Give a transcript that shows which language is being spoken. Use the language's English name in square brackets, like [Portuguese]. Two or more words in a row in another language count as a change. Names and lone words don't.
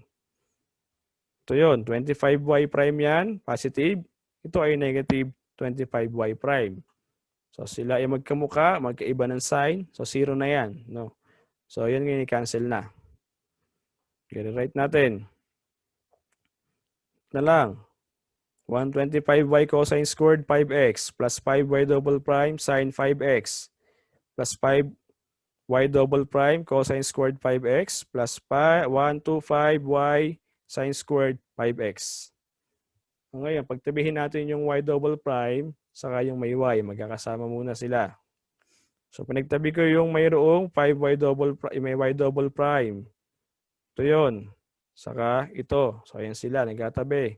[Filipino] Ito yun, [English] 25y prime [Filipino] yan, positive. Ito ay [English] negative 25y prime. [Filipino] So sila ay magkamuka, magkaiba ng sign. So 0 na yan. No? So yan ngayon i-cancel na. I-write natin. Na lang. [English] 125y cosine squared 5x plus 5y double prime sine 5x plus 5y double prime cosine squared 5x plus 125y sine squared 5x. [Filipino] Ngayon, pagtabihin natin yung [English] y double prime [Filipino] saka yung may y, magkakasama muna sila. So pinagtabi ko yung mayroong [English] 5y double prime, [Filipino] may [English] y double prime. [Filipino] Ito yun. Saka ito. So ayan sila, nagkatabi.